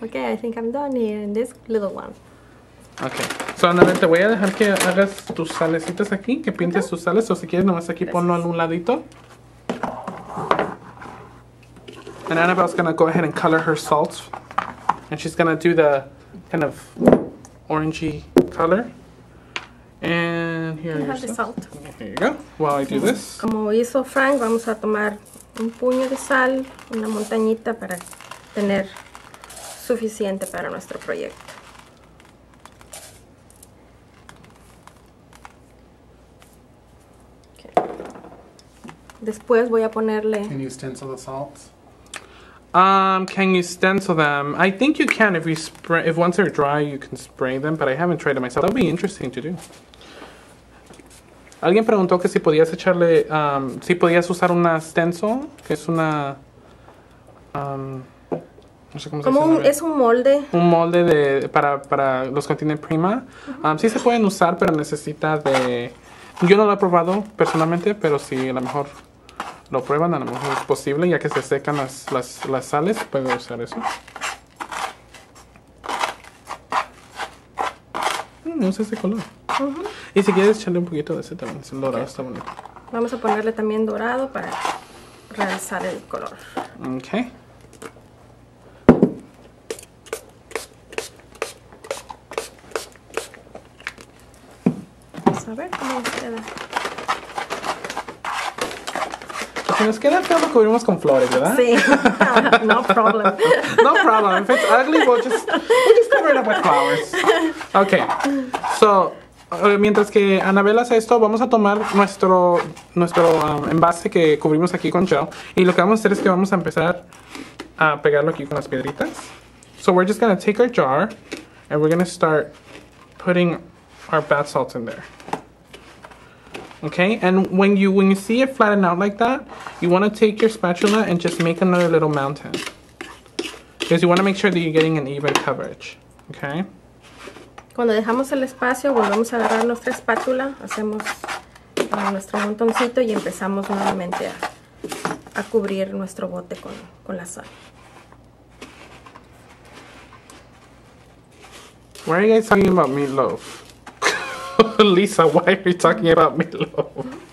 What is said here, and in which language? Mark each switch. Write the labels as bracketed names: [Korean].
[English] Okay, I think I'm done here in this little one. Okay. [Spanish] So, Anabel, te voy a dejar que hagas tus salecitas aquí, que pintes tus sales, o si quieres nomás aquí ponlo en un ladito. [English] And Annabelle's gonna go ahead and color her salts. And she's gonna do the kind of orangey color. And here You have the salt. Here you go. While I do this. [Spanish] Como hizo Frank, vamos a tomar un puño de sal, una montañita para tener suficiente para nuestro proyecto. Okay. Después voy a ponerle... [English] Can you stencil the salts? Can you stencil them? I think you can if you spray. If once they're dry, you can spray them. But I haven't tried it myself. That would be interesting to do. [Spanish] Alguien preguntó que si podías echarle, si podías usar una stencil, que es una, no sé cómo se dice. Es un molde. Un molde para los que tienen Prima. Sí se pueden usar, pero necesita de... Yo no lo he probado personalmente, pero si a lo mejor lo prueban, a lo mejor es posible, ya que se secan las sales, pueden usar eso. Me gusta ese color. Y si quieres echarle un poquito de ese también, el dorado está bonito. Vamos a ponerle también dorado para realzar el color. Ok. Vamos a ver cómo nos queda. Si nos queda feo, lo cubrimos con flores, ¿verdad? [English] Sí. No problem. No problem. If it's ugly, we'll just cover it up with flowers. Okay. [Spanish] So, mientras que Anabel hace esto, vamos a tomar nuestro envase que cubrimos aquí con gel. Y lo que vamos a hacer es que vamos a empezar a pegarlo aquí con las piedritas. [English] So we're just going to take our jar and we're going to start putting our bath salts in there. Okay, and when you see it flatten out like that, you want to take your spatula and just make another little mountain. Because you want to make sure that you're getting an even coverage. Okay. [Spanish] Cuando dejamos el espacio, volvemos a agarrar nuestra espátula, hacemos nuestro montoncito y empezamos nuevamente a cubrir nuestro bote con la sal. [English] Why are you guys talking about meatloaf? Lisa, why are you talking about meatloaf?